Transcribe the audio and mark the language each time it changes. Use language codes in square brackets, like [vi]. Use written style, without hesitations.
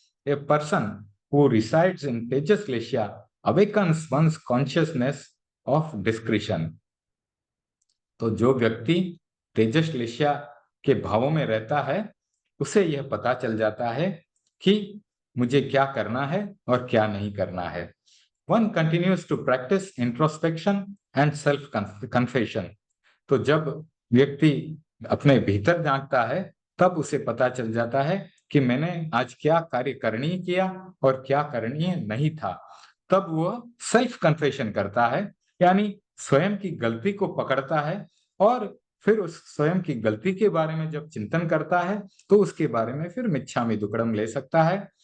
[en] A person who resides in tejas leshya awakens one's consciousness of discretion. [hi] तो जो व्यक्ति तेजस लेशिया के भावों में रहता है उसे यह पता चल जाता है कि मुझे क्या करना है और क्या नहीं करना है। [en] One continues to practice introspection and self confession। [hi] तो जब व्यक्ति अपने भीतर झांकता है तब उसे पता चल जाता है कि मैंने आज क्या कार्य करणीय किया और क्या करणीय नहीं था। तब वह सेल्फ कन्फेशन करता है, यानी स्वयं की गलती को पकड़ता है और फिर उस स्वयं की गलती के बारे में जब चिंतन करता है तो उसके बारे में फिर मिच्छामि दुक्कडम ले सकता है।